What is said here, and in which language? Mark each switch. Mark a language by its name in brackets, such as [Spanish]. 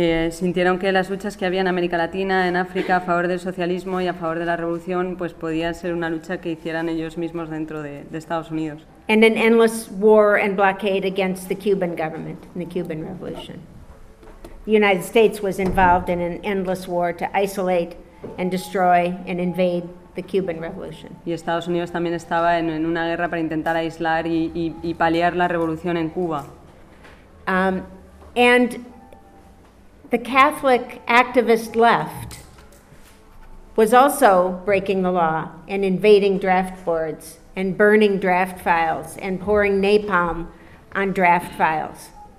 [Spanish] Sintieron que las luchas que había en América Latina, en África, a favor del socialismo y a favor de la revolución, pues podía ser una lucha que hicieran ellos mismos dentro de Estados Unidos. [English] And an endless war and blockade against the Cuban government and the Cuban revolution. The United States was involved in an endless war to isolate and destroy and invade the Cuban revolution. [Spanish] Y Estados Unidos también estaba en una guerra para intentar aislar y paliar la revolución en Cuba. [English] And the Catholic activist left was also breaking the law and invading draft boards and burning draft files and pouring napalm on draft files.